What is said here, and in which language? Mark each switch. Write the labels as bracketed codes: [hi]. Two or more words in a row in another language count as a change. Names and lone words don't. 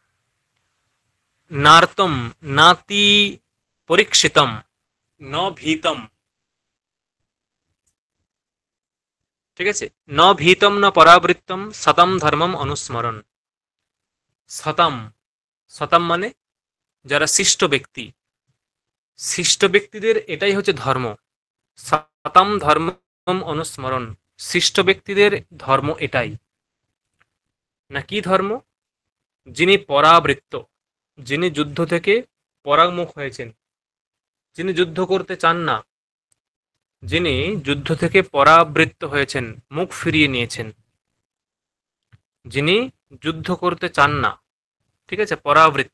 [sa] নার্তম নাতি পরীক্ষিতম ন ভীতম, [bn] ঠিক আছে, [sa] ন ভীতম ন পরাবৃত্তম সতম ধর্মম অনুস্মরণ। [bn] সতম, সতম মানে যারা শিষ্ট ব্যক্তি, শিষ্ট ব্যক্তিদের এটাই হচ্ছে ধর্ম। সতম ধর্মম অনুস্মরণ, শিষ্ট ব্যক্তিদের ধর্ম এটাই। না কি ধর্ম? যিনি পরাবৃত্ত, যিনি যুদ্ধ থেকে পরাঙ্গমুখ হয়েছেন, যিনি যুদ্ধ করতে চান না, যিনি যুদ্ধ থেকে পরাবৃত্ত হয়েছেন, মুখ ফিরিয়ে নিয়েছেন, যিনি যুদ্ধ করতে চান না, ঠিক আছে, পরাবৃত্ত।